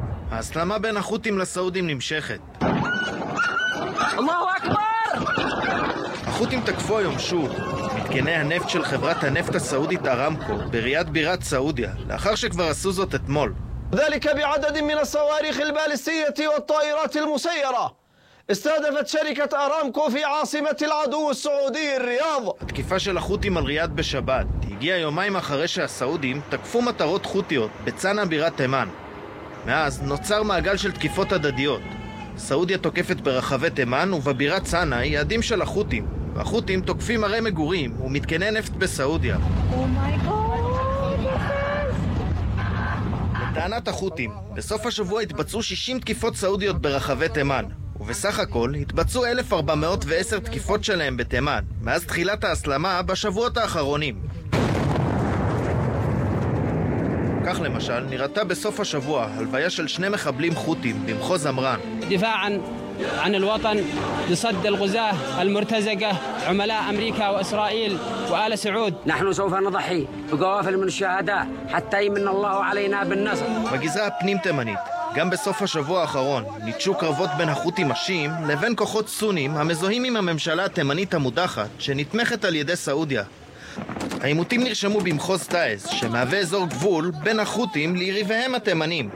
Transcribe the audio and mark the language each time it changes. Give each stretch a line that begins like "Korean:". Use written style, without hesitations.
Hebrew: ההסלמה בין החות'ים לסעודים נמשכת.
Arabic: אללהו אכבר!
Hebrew: החות'ים תקפו היום שוב מתקני הנפט של חברת הנפט הסעודית ארמקו בריאד בירת סעודיה, לאחר שכבר עשו זאת אתמול.
Arabic: ذلك بعدد من الصواريخ البالستية والطائرات المسيرة استهدفت شركة ארמקו في عاصمة العدو السعودي الرياض.
Hebrew: התקיפה של החות'ים על ריאד בשבת הגיעה יומיים אחרי שהסעודים תקפו מטרות חות'יות בצנעא בירת תימן. מאז נוצר מעגל של תקיפות הדדיות. סעודיה תוקפת ברחבי תימן ובבירת צנעא יעדים של החות'ים, והחות'ים תוקפים ערי מגורים ומתקני נפט בסעודיה. לטענת החות'ים, בסוף השבוע התבצעו 60 תקיפות סעודיות ברחבי תימן, ובסך הכל התבצעו 1410 תקיפות שלהם בתימן מאז תחילת ההסלמה בשבועות האחרונים. כך למשל נראתה בסוף השבוע הלוויה של שני מחבלים חות'ים במחוז אמרן.
Arabic: דפاعا عن الوطن لصد الغزاة المرتزقة عملاء امريكا واسرائيل وآل سعود نحن سوف نضحي بقوافل من الشهداء حتى يمن الله علينا بالنصر.
Hebrew: בגזרה הפנים תימנית גם בסוף השבוע האחרון ניטשו קרבות בין החות'ים השיעים לבין כוחות סונים המזוהים עם הממשלה התימנית המודחת שנתמכת על ידי סעודיה. העימותים נרשמו במחוז טאיז, שמהווה אזור גבול בין החות'ים ליריביהם התימנים.